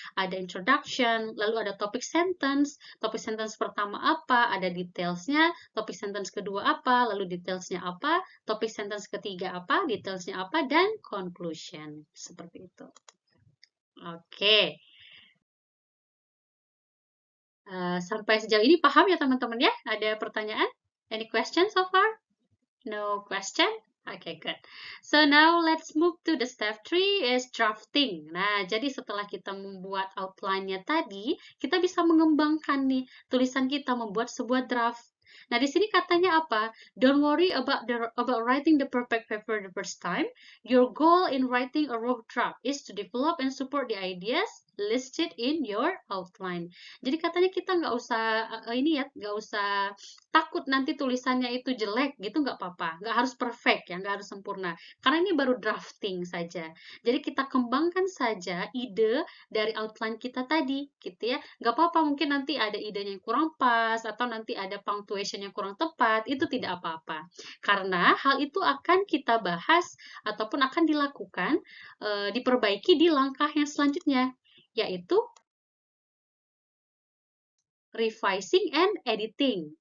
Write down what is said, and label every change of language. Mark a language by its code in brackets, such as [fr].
[id] Ada introduction, lalu ada topik sentence pertama apa, ada detailsnya, topik sentence kedua apa, lalu detailsnya apa, topik sentence ketiga apa, detailsnya apa, dan conclusion. Seperti itu. Oke. Sampai sejauh ini paham ya teman-teman ya? Ada pertanyaan? [en] Any questions so far? No question? Okay, good. So now let's move to the step 3 is drafting. [id] Nah, jadi setelah kita membuat outline-nya tadi, kita bisa mengembangkan nih tulisan kita membuat sebuah draft. Nah, di sini katanya apa? [en] Don't worry about writing the perfect paper the first time. Your goal in writing a rough draft is to develop and support the ideas listed in your outline. [id] Jadi katanya kita nggak usah ini ya, nggak usah takut nanti tulisannya itu jelek gitu, nggak apa-apa, nggak harus perfect ya, nggak harus sempurna, karena ini baru drafting saja. Jadi kita kembangkan saja ide dari outline kita tadi gitu ya, nggak apa-apa mungkin nanti ada idenya yang kurang pas atau nanti ada punctuation yang kurang tepat, itu tidak apa-apa, karena hal itu akan kita bahas ataupun akan dilakukan diperbaiki di langkah yang selanjutnya, yaitu revising and editing.